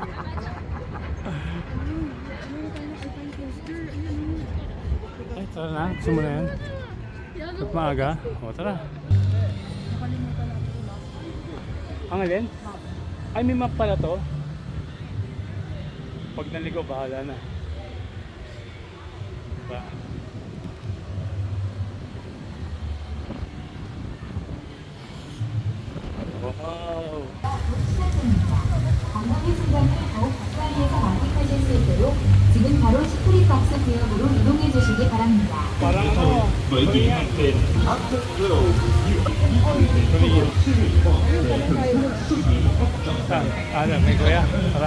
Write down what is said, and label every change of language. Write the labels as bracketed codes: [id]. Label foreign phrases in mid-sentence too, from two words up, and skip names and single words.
[tl] Ay, tara na. Gusto mo na yan? Ba't maaga? O, tara. Ang alin? Ay, may map pala to. Pag naligo, bahala na. Diba? Wow! [ko] 관광의 순간을 더욱 가까이에서 만끽하실 수 있도록 지금 바로 시크릿 박스 구역으로 이동해 주시기 바랍니다. [tl] Parang ano? Saan? Alam, may kuya. Tara.